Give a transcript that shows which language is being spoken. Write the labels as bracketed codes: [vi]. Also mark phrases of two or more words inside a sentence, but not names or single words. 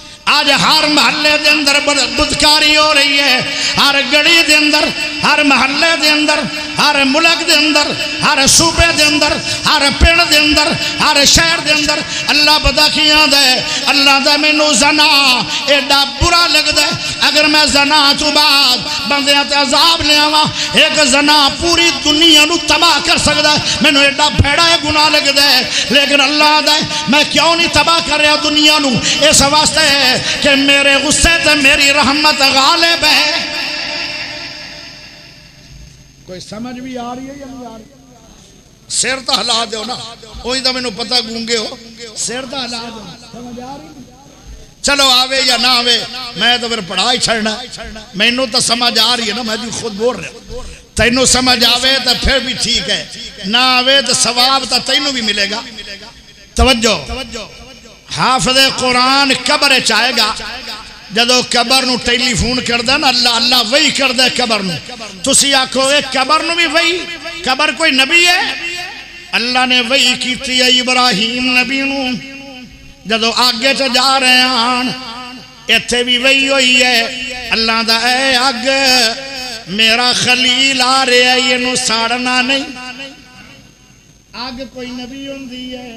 [pa] آج ہر محلے دے اندر بدکاری ہو رہی ہے، ہر گڑی دے اندر، ہر محلے دے اندر، ہر ملک دے اندر، ہر صوبے دے اندر، ہر پنڈ دے اندر، ہر شہر دے اندر۔ اللہ پتہ کیاں دے اللہ دا مینوں زنا ایڈا برا لگدا ہے، اگر میں زنا تو بعد بندیاں تے عذاب لے آواں، ایک زنا پوری دنیا نو تباہ کر سکدا ہے، مینوں ایڈا بھڑا ہے گناہ لگدا ہے، لیکن اللہ دا میں کیوں نہیں تباہ کر رہا دنیا نو؟ اس واسطے کہ میرے غصے تے میری رحمت غالب ہے۔ [ur] کوئی سمجھ بھی آ رہی ہے یا نہیں آ رہی؟ [pa] سر تو ہلا دو نا، وہی تو مینوں پتہ گونگے ہو، سر تو ہلا دو، سمجھ آ رہی؟ چلو آوے یا نہ آوے میں تو پھر پڑھا ہی چھڑنا، مینوں تو سمجھ آ رہی ہے نا، میں بھی خود بول رہا، تینوں سمجھ آوے تو پھر بھی ٹھیک ہے، نہ آوے تو ثواب تو تینوں بھی ملے گا۔ توجہ، حافظ قرآن قبر چاہے گا، جدو قبر نو ٹیلی فون کردہ نا اللہ اللہ وہی کردہ قبر نو، تسی آکھو اے قبر نو بھی وہی، قبر کوئی نبی ہے؟ اللہ نے وہی کیتی ہے ابراہیم نبی نو، جدو آگے چا جا رہے ہیں ایتھے بھی وہی ہوئی ہے، اللہ دا اے آگ میرا خلیل آ رہے ہے، یہ نو ساڑنا نہیں، آگ کوئی نبی ہوندی ہے؟